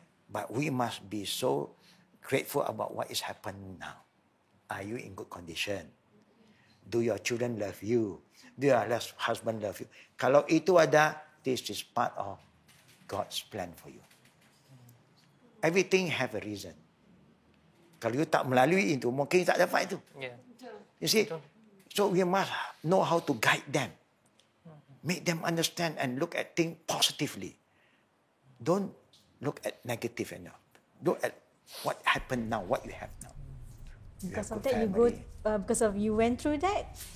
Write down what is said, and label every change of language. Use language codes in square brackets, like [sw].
[en] But we must be so grateful about what is happening now. Are you in good condition? Do your children love you? Do your husband love you? [ms] Kalau itu ada, [en] this is part of God's plan for you. Everything have a reason. [ms] Kalau you tak melalui itu, mungkin tak dapat itu. [en] Yeah. You see? So we must know how to guide them. Make them understand and look at things positively. Don't look at negative enough. Look at what happened now, what you have now. Because of that, you go because of you went through that.